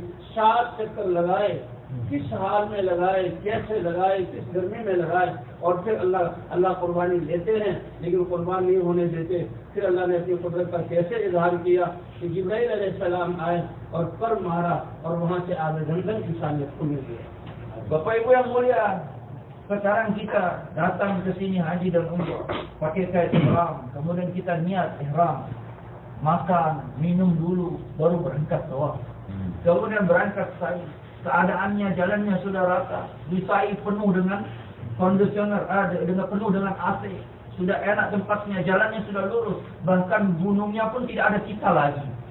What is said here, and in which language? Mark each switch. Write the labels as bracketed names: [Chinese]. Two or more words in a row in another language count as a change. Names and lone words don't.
[Urdu] 7 چکر لگائے، کس حال میں لگائے، کیسے لگائے، کس گرمی میں لگائے اور پھر اللہ قربانی لیتے ہیں لیکن قربان نہیں ہونے دیتے. پھر اللہ نے اپنی قدرت کا کیسے اظہار کیا کہ جبرائیل علیہ السلام آئے اور پر مارا اور وہاں سے آگے جنگل کی انسانیت کو مل گیا. [Indonesian] Bapak Ibu yang mulia, sekarang kita datang ke sini haji dan umrah pakai kain ihram, kemudian kita niat ihram, makan, minum dulu, baru berangkat tawaf. Kemudian berangkat sa'i. Keadaannya jalannya sudah rata, di sa'i penuh dengan kondisioner, penuh dengan AC, sudah enak tempatnya, jalannya sudah lurus, bahkan gunungnya pun tidak ada sisa lagi.